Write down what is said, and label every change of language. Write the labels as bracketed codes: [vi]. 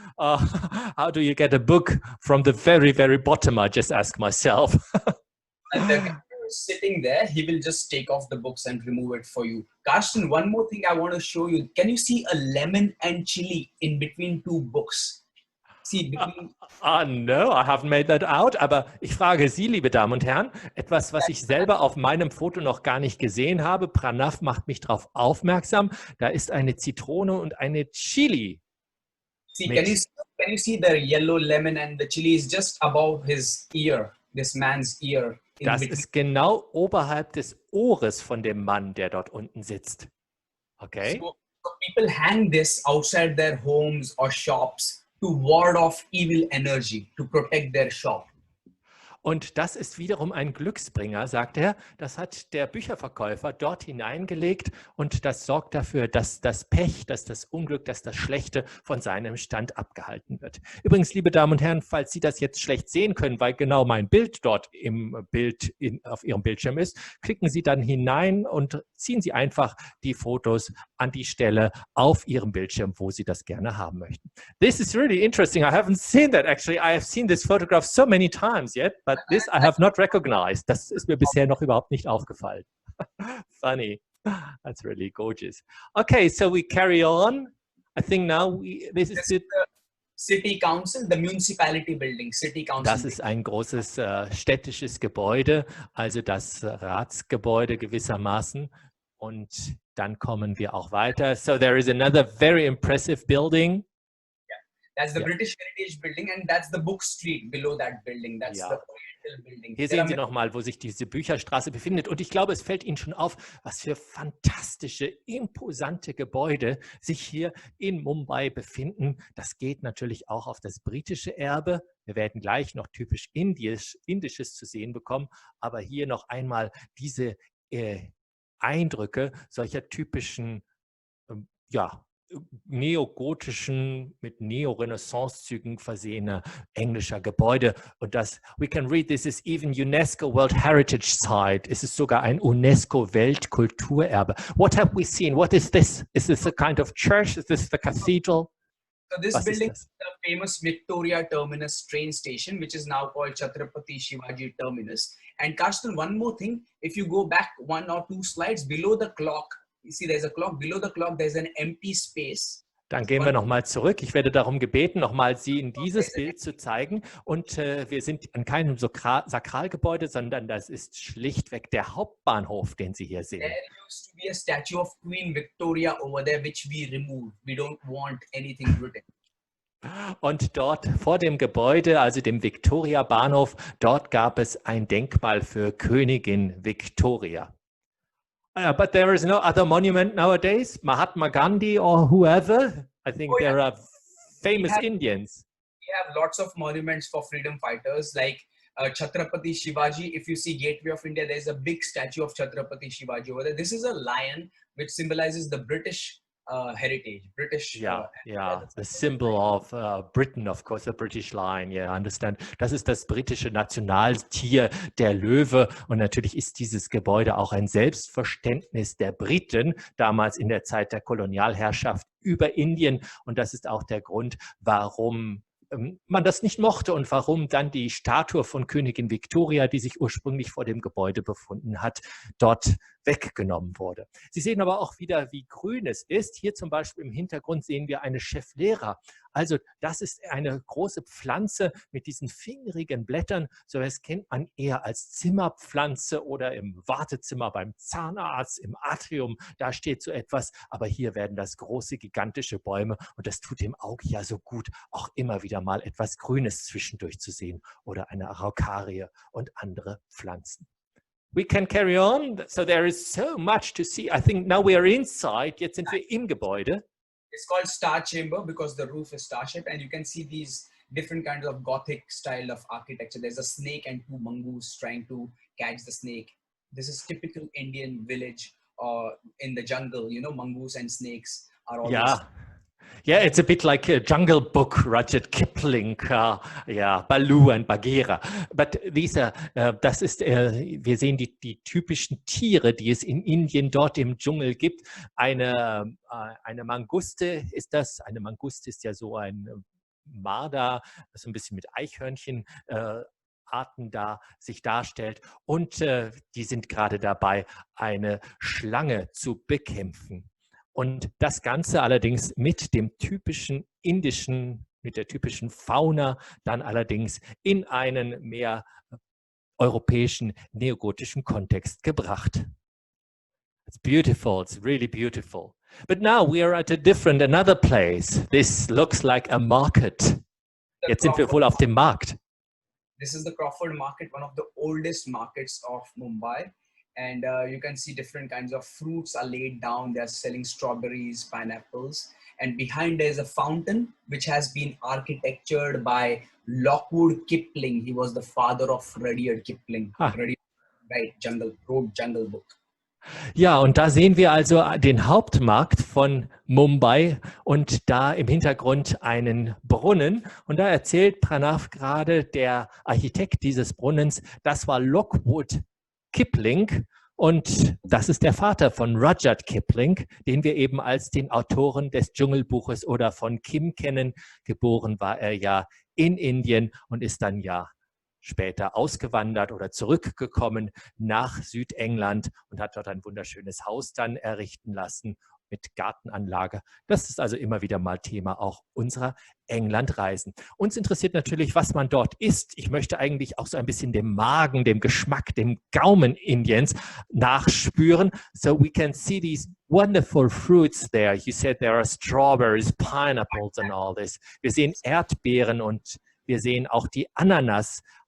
[en] How do you get a book from the very, very bottom? I just ask myself. And the guy who's sitting there, he will just take off the books and remove it for you. Carsten, one more thing I want to show you. Can you see a lemon and chili in between two books? See, between... No, I haven't made that out. [de] Aber ich frage Sie, liebe Damen und Herren, etwas, was ich selber auf meinem Foto noch gar nicht gesehen habe. Pranav macht mich darauf aufmerksam. Da ist eine Zitrone und eine Chili. [en] See, can you see the yellow lemon and the chili is just above his ear, this man's ear. [de] Das ist genau oberhalb des Ohres von dem Mann, der dort unten sitzt. [en] Okay. So people hang this outside their homes or shops to ward off evil energy, to protect their shop. [de] Und das ist wiederum ein Glücksbringer, sagt er. Das hat der Bücherverkäufer dort hineingelegt und das sorgt dafür, dass das Pech, dass das Unglück, dass das Schlechte von seinem Stand abgehalten wird. Übrigens, liebe Damen und Herren, falls Sie das jetzt schlecht sehen können, weil genau mein Bild dort auf Ihrem Bildschirm ist, klicken Sie dann hinein und ziehen Sie einfach die Fotos an die Stelle auf Ihrem Bildschirm, wo Sie das gerne haben möchten. [en] This is really interesting. I haven't seen that actually. I have seen this photograph so many times yet, but this I have not recognized. [de] Das ist mir bisher noch überhaupt nicht aufgefallen. [en] Funny. That's really gorgeous. Okay, so we carry on. I think now this is the city council, the municipality building, city council. [de] Das ist ein großes städtisches Gebäude, also das Ratsgebäude gewissermaßen. Und dann kommen wir auch weiter. [en] So there is another very impressive building. That's the British Heritage Building, and that's the Book Street below that building. That's the Oriental Building. [de] Hier sehen Sie nochmal, wo sich diese Bücherstraße befindet. Und ich glaube, es fällt Ihnen schon auf, was für fantastische, imposante Gebäude sich hier in Mumbai befinden. Das geht natürlich auch auf das britische Erbe. Wir werden gleich noch typisch Indisches zu sehen bekommen. Aber hier noch einmal diese Eindrücke solcher typischen, neogotischen, mit Neo-Renaissance-Zügen versehener englischer Gebäude. Und das, [en] we can read, this is even UNESCO World Heritage Site. [de] Es ist sogar ein UNESCO-Weltkulturerbe. [en] What have we seen? What is this? Is this a kind of church? Is this the cathedral? So this building is the famous Victoria Terminus train station, which is now called Chhatrapati Shivaji Terminus. And Carsten, one more thing, if you go back one or two slides below the clock, you see there's a clock, below the clock there's an empty space. [de] Dann gehen wir nochmal zurück. Ich werde darum gebeten, nochmal Sie in dieses Bild zu zeigen. Und wir sind an keinem Sakralgebäude, sondern das ist schlichtweg der Hauptbahnhof, den Sie hier sehen. [en] There used to be a statue of Queen Victoria over there, which we removed. We don't want anything written. [de] Und dort vor dem Gebäude, also dem Victoria-Bahnhof, dort gab es ein Denkmal für Königin Victoria. [en] But there is no other monument nowadays, Mahatma Gandhi or whoever. I think there are famous Indians. We have lots of monuments for freedom fighters like Chhatrapati Shivaji. If you see Gateway of India, there's a big statue of Chhatrapati Shivaji over there. This is a lion which symbolizes the British heritage, British. The symbol of Britain, of course, the British lion. Yeah, I understand. [de] Das ist das britische Nationaltier, der Löwe. Und natürlich ist dieses Gebäude auch ein Selbstverständnis der Briten, damals in der Zeit der Kolonialherrschaft über Indien. Und das ist auch der Grund, warum man das nicht mochte und warum dann die Statue von Königin Victoria, die sich ursprünglich vor dem Gebäude befunden hat, dort weggenommen wurde. Sie sehen aber auch wieder, wie grün es ist. Hier zum Beispiel im Hintergrund sehen wir eine Schefflera. Also das ist eine große Pflanze mit diesen fingerigen Blättern. So etwas kennt man eher als Zimmerpflanze oder im Wartezimmer beim Zahnarzt, im Atrium. Da steht so etwas. Aber hier werden das große, gigantische Bäume. Und das tut dem Auge ja so gut, auch immer wieder mal etwas Grünes zwischendurch zu sehen. Oder eine Araukarie und andere Pflanzen. [en] We can carry on. So there is so much to see. I think now we are inside. [de] Jetzt sind wir im Gebäude. [en] It's called Star Chamber because the roof is star-shaped, and you can see these different kinds of Gothic style of architecture. There's a snake and two mongoose trying to catch the snake. This is typical Indian village in the jungle. You know, mongoose and snakes are always... Yeah, it's a bit like a Jungle Book, Rudyard Kipling, Baloo and Bagheera. But these are, [de] wir sehen die typischen Tiere, die es in Indien dort im Dschungel gibt. Eine Manguste ist das. Eine Manguste ist ja so ein Marder, das so ein bisschen mit Eichhörnchen Arten da sich darstellt. Und die sind gerade dabei, eine Schlange zu bekämpfen. Und das Ganze allerdings mit dem typischen indischen, mit der typischen Fauna, dann allerdings in einen mehr europäischen, neogotischen Kontext gebracht. [en] It's beautiful, it's really beautiful. But now we are at another place. This looks like a market. [de] Jetzt sind wir wohl auf dem Markt. [en] This is the Crawford Market, one of the oldest markets of Mumbai. And you can see different kinds of fruits are laid down. They're selling strawberries, pineapples. And behind there is a fountain, which has been architectured by Lockwood Kipling. He was the father of Rudyard Kipling. Rudyard, right, wrote Jungle Book. [de] Ja, und da sehen wir also den Hauptmarkt von Mumbai und da im Hintergrund einen Brunnen. Und da erzählt Pranav gerade, der Architekt dieses Brunnens, das war Lockwood Kipling, und das ist der Vater von Rudyard Kipling, den wir eben als den Autoren des Dschungelbuches oder von Kim kennen. Geboren war er ja in Indien und ist dann ja später ausgewandert oder zurückgekommen nach Südengland und hat dort ein wunderschönes Haus dann errichten lassen mit Gartenanlage. Das ist also immer wieder mal Thema auch unserer Englandreisen. Uns interessiert natürlich, was man dort isst. Ich möchte eigentlich auch so ein bisschen dem Magen, dem Geschmack, dem Gaumen Indiens nachspüren. [en] So we can see these wonderful fruits there. You said there are strawberries, pineapples and all this. [de] Wir sehen Erdbeeren und wir sehen auch die Ananas.